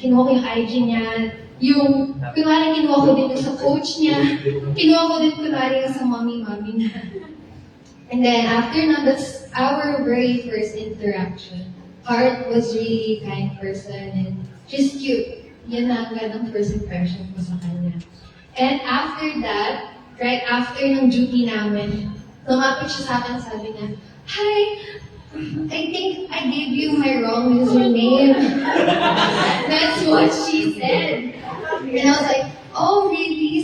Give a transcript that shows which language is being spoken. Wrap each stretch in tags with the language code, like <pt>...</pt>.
<tl>Kinuha ko yung IG niya, kunwari kinuha ko din yung sa coach niya, kinuha ko din kunwari yung sa mommy niya.</tl> <en>And then after na, that's our very first interaction. Heart was really kind person and she's cute.</en> <tl>Yan na agad ang first impression ko sa kanya.</tl> <en>And after that, right after</en> <tl>ng duty namin, lumapit siya sa akin, sabi niya,</tl> <en>"Hi, I think I gave you my wrong username." That's what she said. And I was like, "Oh, really?"</en>